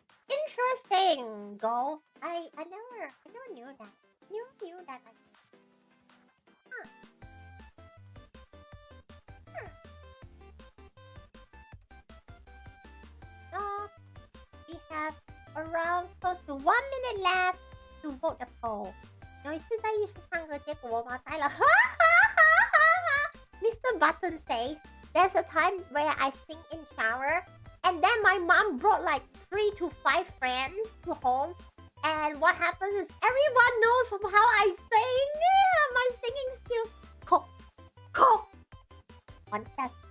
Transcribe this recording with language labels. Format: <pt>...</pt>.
<en>Interesting, golf. I never knew that. Knew that. Huh. So we have around close to 1 minute left to vote the poll.</en> <zh>有一次在浴室唱歌，结果我妈呆了，哈哈哈哈哈 Mr.</zh> <en>Button says, there's a time where I sing in shower, and then my mom brought like 3 to 5 friends to home, and what happens is everyone knows how I sing. Yeah, my singing skills. Cool. One step.</en>